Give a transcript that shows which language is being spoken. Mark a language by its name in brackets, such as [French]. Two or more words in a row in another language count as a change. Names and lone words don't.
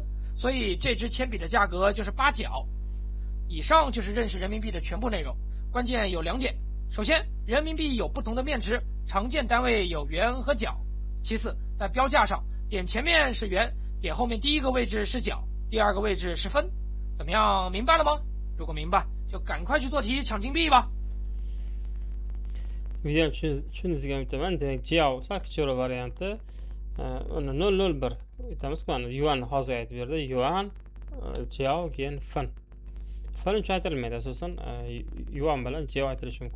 [Chinese] 所以这支铅笔的价格就是8角。以上就是认识人民币的全部内容，关键有2点。首先，人民币有不同的面值，常见单位有元和角。其次，在标价上，点前面是元，点后面第一个位置是角，第二个位置是分。怎么样，明白了吗？如果明白，就赶快去做题抢金币吧。 [Uzbek] Videoni tushundingizga umid. Demak, jiyov sal kichikroq varianti. Uni 001 aytamiz. Mana yuan hozir aytib berdi. Yuan, jiyov, keyin fin. Fin uchun aytilmaydi asosan. Yuan bilan jiyov aytilishi mumkin.